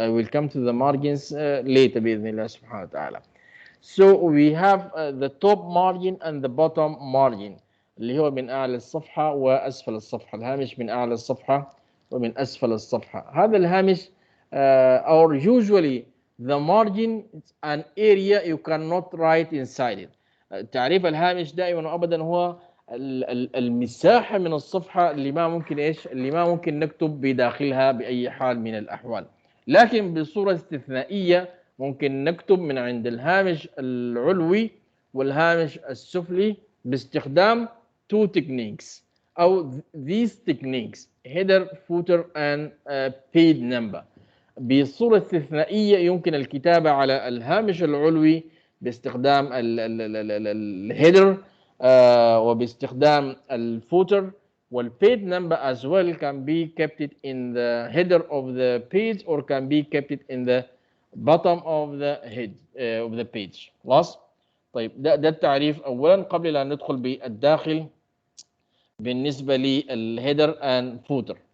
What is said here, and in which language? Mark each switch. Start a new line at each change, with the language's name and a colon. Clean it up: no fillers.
English: I will come to the margins later
Arabic: بإذن الله سبحانه وتعالى.
English: So we have the top margin and the bottom margin
Arabic: اللي هو من أعلى الصفحة وأسفل الصفحة. الهامش من أعلى الصفحة ومن أسفل الصفحة. هذا الهامش
English: or usually the margin is an area you cannot write inside it.
Arabic: تعريف الهامش دائما وأبدا هو المساحة من الصفحة اللي ما ممكن اللي ما ممكن نكتب بداخلها بأي حال من الأحوال. لكن بصورة استثنائية ممكن نكتب من عند الهامش العلوي والهامش السفلي باستخدام
English: 2 techniques
Arabic: أو
English: these techniques: header, footer and page number.
Arabic: بصورة استثنائية يمكن الكتابة على الهامش العلوي باستخدام الهيدر وباستخدام الفوتر،
English: والpage number as well can be kept it in the header of the page or can be kept it in the bottom of the head of the page.
Arabic: خلاص؟ طيب ده التعريف أولا قبل أن ندخل بالداخل بالنسبة للهيدر
English: and footer.